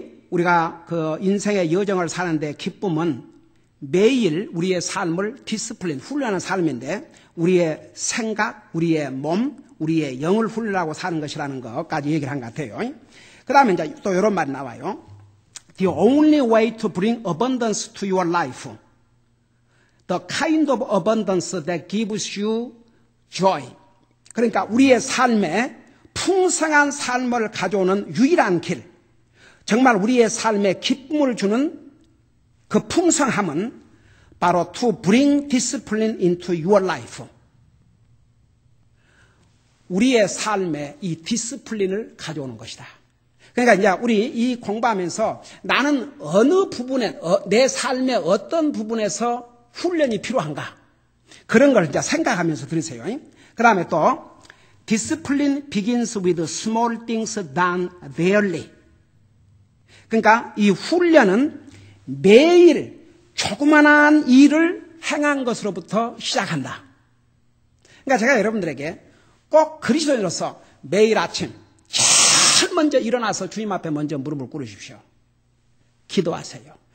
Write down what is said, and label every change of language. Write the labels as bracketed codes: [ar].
[ko] 우리가 그 인생의 여정을 사는데 기쁨은 매일 우리의 삶을 디스플린, 훈련하는 삶인데 우리의 생각, 우리의 몸, 우리의 영을 훈련하고 사는 것이라는 것까지 얘기를 한 것 같아요. 그 다음에 이제 또 이런 말이 나와요. [en] The only way to bring abundance to your life, the kind of abundance that gives you joy. [ko] 그러니까 우리의 삶에 풍성한 삶을 가져오는 유일한 길, 정말 우리의 삶에 기쁨을 주는 그 풍성함은 바로 [en] to bring discipline into your life. [ko] 우리의 삶에 이 디스플린을 가져오는 것이다. 그러니까 이제 우리 이 공부하면서 나는 어느 부분에, 내 삶의 어떤 부분에서 훈련이 필요한가, 그런 걸 이제 생각하면서 들으세요. 그 다음에 또 [en] discipline begins with small things done daily. [ko] 그러니까 이 훈련은 매일 조그만한 일을 행한 것으로부터 시작한다. 그러니까 제가 여러분들에게 꼭 그리스도인으로서 매일 아침 제일 먼저 일어나서 주님 앞에 먼저 무릎을 꿇으십시오. 기도하세요.